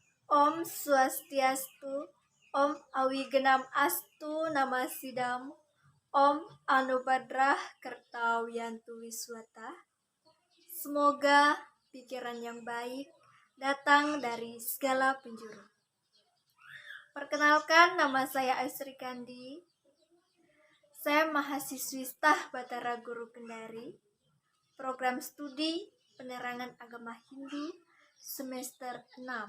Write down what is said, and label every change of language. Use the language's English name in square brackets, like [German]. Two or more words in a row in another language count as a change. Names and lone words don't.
[Sanskrit] Om Swastiastu, Om Awigenam Astu Namasidam, Om Anubadrah Kertawiyantu Wiswata. [Indonesian] Semoga pikiran yang baik datang dari segala penjuru. Perkenalkan, nama saya Aisri Kandi. Saya mahasiswi Stah Batara Guru Kendari, program studi penerangan agama Hindu semester 6.